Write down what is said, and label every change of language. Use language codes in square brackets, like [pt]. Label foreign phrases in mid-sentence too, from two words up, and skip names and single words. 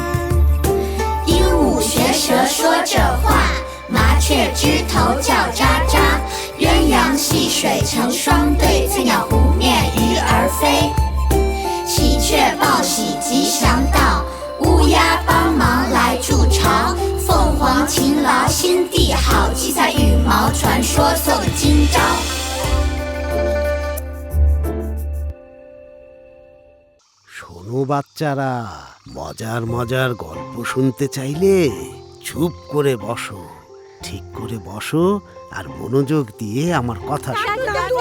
[zh] 鹦鹉学舌说着话，麻雀枝头叫喳喳，鸳鸯戏水成双对，翠鸟湖面鱼儿飞。喜鹊报喜吉祥到，乌鸦帮忙来筑巢，凤凰勤劳心地好，七彩羽毛传说送今朝。 [bn] শোনো বাচ্চারা, মজার মজার গল্প শুনতে চাইলে চুপ করে বসো, ঠিক করে বসো আর মনোযোগ দিয়ে আমার কথা শোনো।